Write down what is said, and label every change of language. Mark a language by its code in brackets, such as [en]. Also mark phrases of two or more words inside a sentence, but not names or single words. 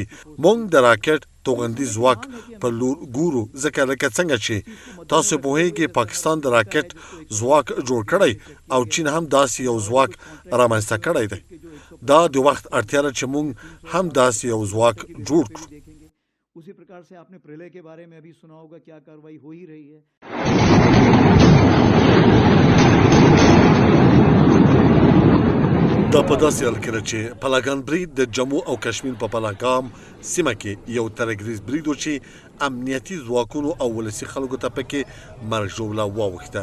[ps] موږ د راکېټ توغندي ځواک په لور ګورو ځکه لکه څنګه چې تاسو پوهیږئ پاکستان د راکېټ ځواک جوړ کړی او چین هم داسې یو ځواک رامنځته کړی دی. دا د وخت اړتیا ده چې موږ هم داسې یو ځواک جوړ کړو. [hi] उसी प्रकार से आपने प्रलय के बारे में अभी सुना होगा, क्या कार्रवाई हो ही रही है. [ps] دا په داسې حال کې ده چې پلاګان برید د جمو او کشمیر په پلاګام سیمه کې یو ترهګریز برید و چې امنیتي ځواکونو او ولسي خلکو ته پکې مرګ ژوبله واوښته.